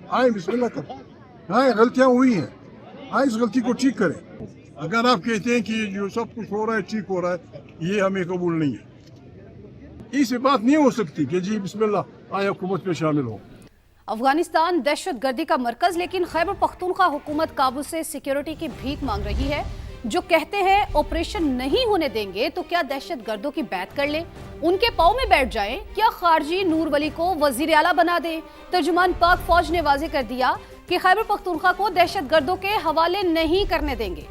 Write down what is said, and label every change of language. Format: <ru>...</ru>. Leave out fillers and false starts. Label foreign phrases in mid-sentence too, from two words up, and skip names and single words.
<ur>آئیں بسم اللہ کریں، آئیں غلطیاں ہوئی ہیں، آئیں اس غلطی کو ٹھیک کریں۔ اگر آپ کہتے ہیں کہ جو سب کچھ ہو رہا ہے ٹھیک ہو رہا ہے، یہ ہمیں قبول نہیں ہے۔ اس بات نہیں ہو سکتی کہ جی بسم اللہ آئیں حکومت میں شامل ہو۔ افغانستان دہشت گردی کا مرکز، لیکن خیبر پختونخوا حکومت کابل سے سیکیورٹی کی بھیک مانگ رہی ہے۔ جو کہتے ہیں آپریشن نہیں ہونے دیں گے تو کیا دہشت گردوں کی بیعت کر لیں، ان کے پاؤں میں بیٹھ جائیں، کیا خارجی نور ولی کو وزیر اعلیٰ بنا دیں؟ ترجمان پاک فوج نے واضح کر دیا کہ خیبر پختونخوا کو دہشت گردوں کے حوالے نہیں کرنے دیں گے۔</ur>